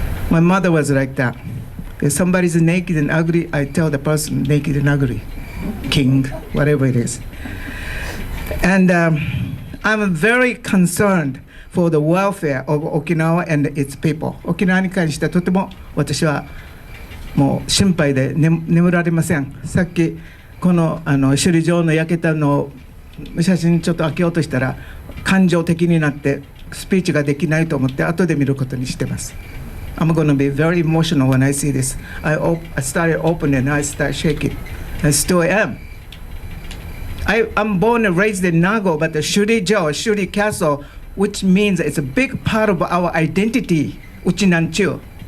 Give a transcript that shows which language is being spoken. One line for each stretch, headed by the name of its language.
English: My mother was like that. If somebody's naked and ugly, I tell the person naked and ugly, king, whatever it is. And I'm very concerned for the welfare of Okinawa and its people.
Japanese: 沖縄に関してはとても私はもう心配で、眠られません。さっきこの首里城の焼けたのを写真ちょっと開けようとしたら感情的になってスピーチができないと思って後で見ることにしてます。
English: I'm going to be very emotional when I see this. I started opening and I started shaking. I still am. I'm born and raised in Nago, but the Shuri Castle, which means it's a big part of our identity, Uchinanchu.